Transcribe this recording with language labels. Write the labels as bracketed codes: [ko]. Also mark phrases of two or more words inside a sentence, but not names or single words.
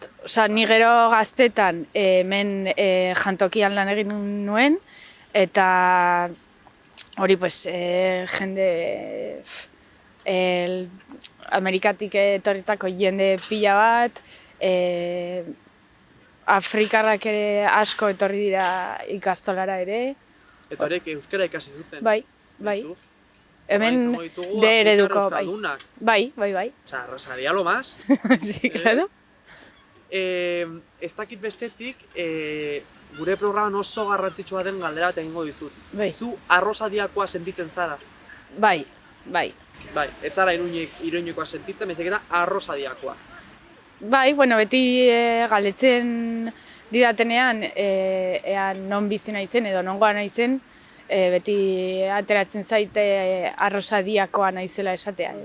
[eu] Osa, ni gero gaztetan hemen jantokian lan egin nuen, eta hori, pues, jende Amerikatik etorritako jende pila bat, Afrikarrak ere asko etorri dira ikastolara ere. Eta horiek euskara ikasi zuten? Bai. Hemen de ereduko, bai. [es] Osa, Rosaria lo más. Sí, claro. [eu] Ez dakit bestetik, gure programan oso garrantzitsua den galdera bat egingo dizut. Bai. Zu arrosadiakoa sentitzen zara? Bai. Bai, ez zara iruñekoa sentitzen, baizik eta arrosadiakoa. Bai, bueno, beti galdetzen didatenean ea non bizi naizen edo nongoa naizen, beti ateratzen zaite arrosadiakoa naizela esatea, ez.